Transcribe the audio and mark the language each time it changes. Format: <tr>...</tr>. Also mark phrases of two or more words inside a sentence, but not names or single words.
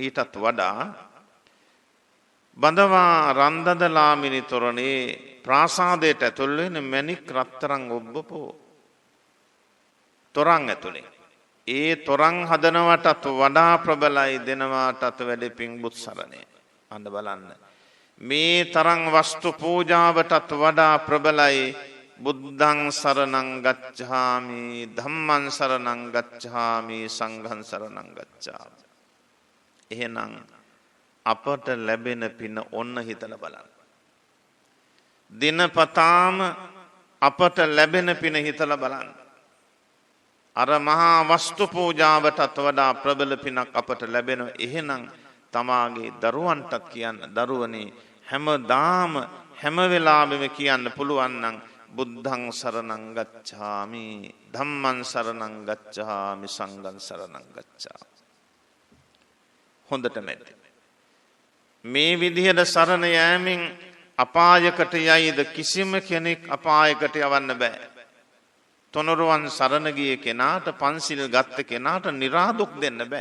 <si>ඊටත් වඩා බඳවා රන්දදලාමිනි තොරණේ ප්‍රාසාදයට ඇතුල් වෙන මණික් රත්තරන් ඔබ්බපෝ තොරන් ඇතුලේ. ඒ තොරන් හදනවටත් වඩා ප්‍රබලයි දෙනවාටත් වැඩි පිංබුත් සරණේ. අන්න බලන්න. මේ තරම් වස්තු පූජාවටත් වඩා ප්‍රබලයි</si> <pi>බුද්ධං සරණං ගච්ඡාමි, ධම්මං සරණං ගච්ඡාමි, සංඝං සරණං ගච්ඡාමි.</pi> <si>එහෙනම් අපට ලැබෙන පින ඔන්න හිතලා බලන්න. දිනපතාම අපට ලැබෙන පින හිතලා බලන්න. අර මහා වස්තු පූජාවටත් වඩා ප්‍රබල පිනක් අපට ලැබෙනවා. එහෙනම් තමාගේ දරුවන්ටත් කියන්න, දරුවනේ හැමදාම හැම වෙලාවෙම කියන්න පුළුවන් නම්</si> <pi>බුද්ධං සරණං ගච්ඡාමි, ධම්මං සරණං ගච්ඡාමි, සංඝං සරණං ගච්ඡාමි.</pi> <si>හොඳට නැති. මේ විදිහට සරණ යෑමෙන් අපායකට යයිද? කිසිම කෙනෙක් අපායකට යවන්න බෑ. තුනුරුවන් සරණ ගිය කෙනාට, පන්සිල් ගත්ත කෙනාට නිරාදුක් දෙන්න බෑ.</si>